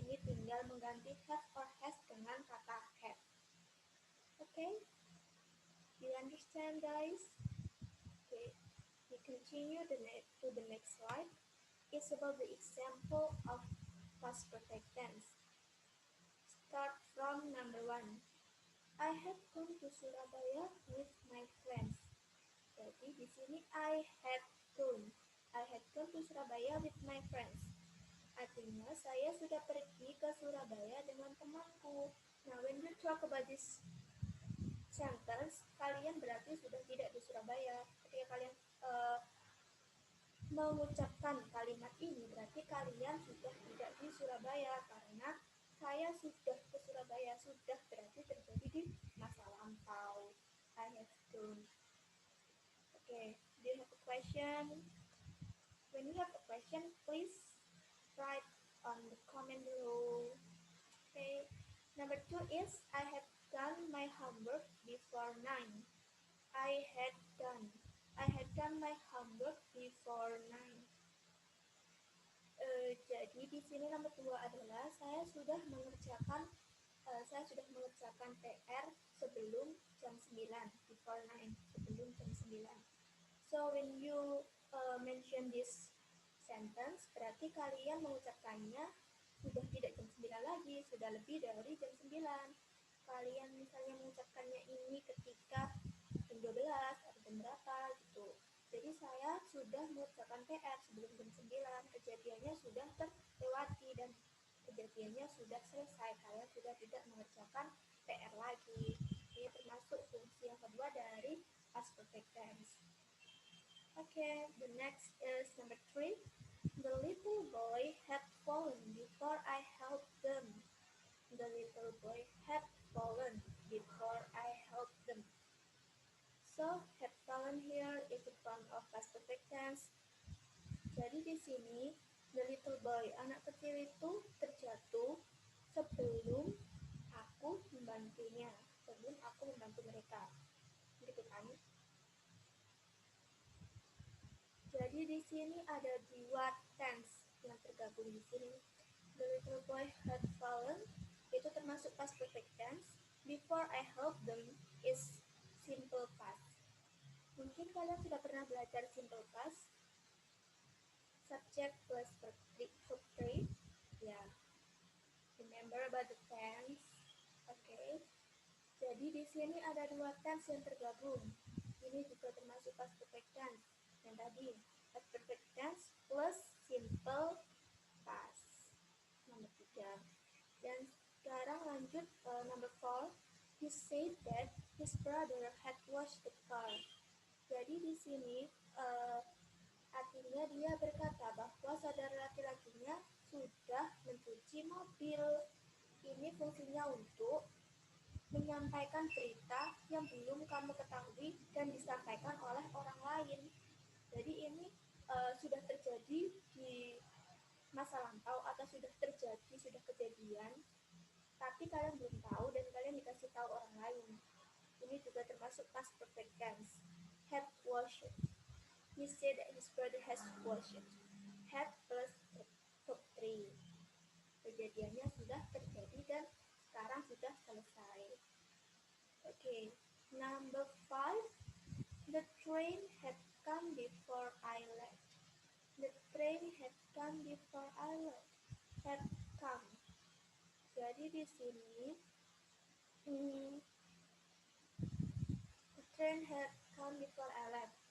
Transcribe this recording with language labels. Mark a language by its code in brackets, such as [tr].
[id] ini tinggal mengganti have or has dengan kata had. [en] Okay? Do you understand, guys? Okay, we continue to the next slide. It's about the example of past perfect tense. Start from number 1. I had gone to Surabaya with my friends. [id] Jadi di sini [en] I had gone. I had gone to Surabaya with my friends. [id] Artinya saya sudah pergi ke Surabaya dengan temanku. [en] Now when you talk about this sentence, [id] kalian berarti sudah tidak di Surabaya. Ketika kalian mengucapkan kalimat ini, berarti kalian sudah tidak di Surabaya, karena saya sudah ke Surabaya. Sudah berarti terjadi di masa lampau. [en] I have done. Okay, do you have a question? When you have a question, please write on the comment below. Okay, number 2 is I have done my homework before 9. I had done my homework before 9. [id] Jadi di sini nomor 2 adalah saya sudah mengerjakan PR sebelum jam 9, [en] before 9, [id] sebelum jam 9. [en] So when you mention this sentence, [id] berarti kalian mengucapkannya sudah tidak jam 9 lagi, sudah lebih dari jam 9. Kalian misalnya mengucapkannya ini ketika jam 12 atau jam berapa gitu. Jadi saya sudah mengerjakan PR sebelum jam 9, kejadiannya sudah terlewati dan kejadiannya sudah selesai. Saya sudah tidak mengerjakan PR lagi. Ini termasuk fungsi yang kedua dari past perfect tense. [en] Okay, the next is number 3. The little boy had fallen before I helped them. The little boy had fallen before I helped them. So, had fallen here is a form of past perfect tense. [id] Jadi di sini, [en] the little boy, [id] anak kecil itu terjatuh sebelum aku membantunya, sebelum aku membantu mereka. Gitu kan? Jadi di sini ada 2 tense yang tergabung di sini. [en] The little boy had fallen [id] itu termasuk [en] past perfect tense. Before I helped them is simple past. [id] Mungkin kalian sudah pernah belajar simple past, subject plus verb 3. [en] Ya, remember about the tense. Okay. [id] Jadi di sini ada 2 tense yang tergabung. Ini juga termasuk past perfect tense. Yang tadi past perfect tense plus simple past. Nomor 3. Dan sekarang lanjut number 4. [en] He said that his brother had washed the car. [id] Jadi di sini artinya dia berkata bahwa saudara laki-lakinya sudah mencuci mobil. Ini fungsinya untuk menyampaikan cerita yang belum kamu ketahui dan disampaikan oleh orang lain. Jadi ini sudah terjadi di masa lampau atau sudah terjadi, sudah kejadian, tapi kalian belum tahu dan kalian dikasih tahu orang lain. Ini juga termasuk past perfect tense. Had washed. [en] He said that his brother has washed. Had plus verb 3. [id] Kejadiannya sudah terjadi dan sekarang sudah selesai. [en] Okay, number 5. The train had come before I left. The train had come before I left. Had come. [id] Jadi di sini [en] the train had come before I left.